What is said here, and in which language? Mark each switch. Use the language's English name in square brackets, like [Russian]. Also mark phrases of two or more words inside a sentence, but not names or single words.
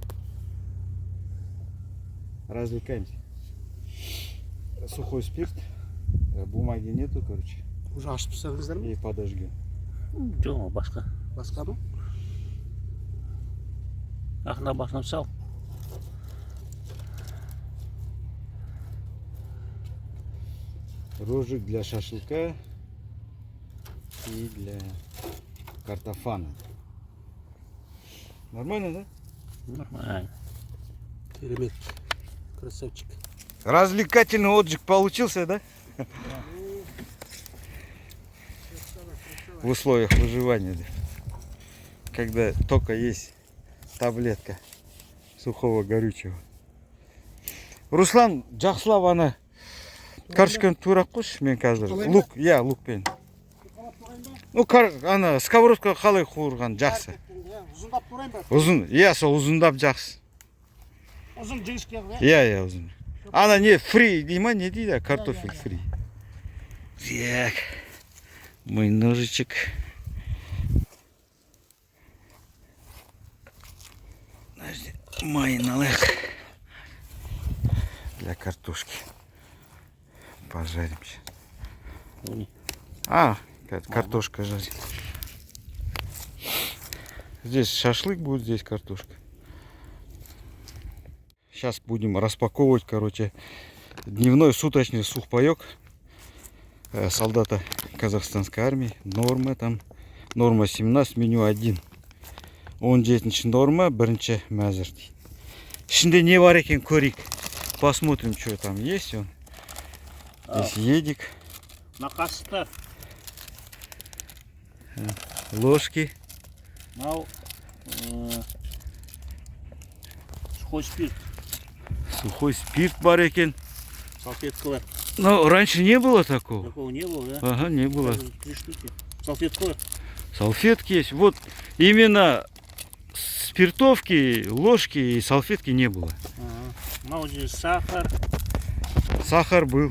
[Russian] Развлекаемся. Сухой спирт. Бумаги нету, короче. [Kazakh] Уже ашып тастадыңыздар ма? [Russian] И подожгем. [Kazakh] Жоқ, басқа. Басқа ма? Ақына басынан сал. [Russian] Рожек для шашлыка и для картофана. Нормально, да? Нормально. Керемет. Красавчик. Развлекательный отдых получился, да? В условиях выживания. когда только есть таблетка сухого горючего. [Kazakh] Руслан, жақсылап ана картошканы турап қойшы, мен қазір. Лук, иә, лукпен. Ну, ана сковородка қалай қуырған жақсы. Ұзындап турайын ба? Ұзын, иә, сол ұзындап жақсы. Ұзын жіңішке қылып, Иә, ұзын. Ана не, фри дей ма, не дейді, [Russian] картофель фри. Так, мой ножичек. [Kazakh] Майын алайық. [Russian] Для картошки. Пожарим сейчас. А, картошка жарить. Здесь шашлык будет, здесь картошка. Сейчас будем распаковывать, короче, дневной суточный сухпайок солдата казахстанской армии. Норма там, норма 17, меню 1. 17 норма, [Kazakh] бірінші мәзір. Ішінде не бар екен көрейік. [Russian] Посмотрим, что там есть. Он. Здесь едик. [Kazakh] Мақастар. [Russian] Ложки. Мынау сухой спирт. Сухой спирт [Kazakh] бар екен. Салфеткалар. [Russian] Но раньше не было такого. Такого не было, да? Ага, не было. 3 штуки. Салфеткалар. Салфетки есть. Вот именно спиртовки, ложки и салфетки не было. Ага. Мынау здесь сахар. Сахар был.